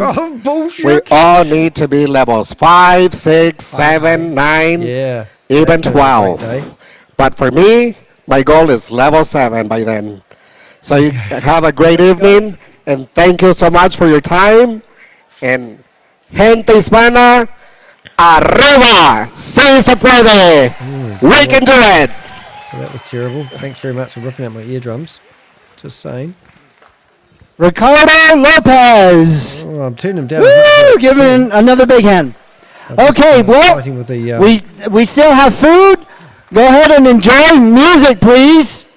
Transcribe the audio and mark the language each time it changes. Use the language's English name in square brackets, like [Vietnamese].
[English] Oh, bullshit. we all need to be levels 5, 6, 7, 9, Yeah. even That's gonna be a 12. great day. But for me, my goal is level 7 by then. So you have a great evening, and thank you so much for your time. And [Spanish] gente hispana, arriba, sí se puede. [English] We can do it. Well, that was terrible. Thanks very much for ripping out my eardrums. Just saying. Ricardo Lopez. Oh, I'm turning them down. Woo! Give him another big hand. Okay, well, Fighting with the, we still have food. Go ahead and enjoy music, please.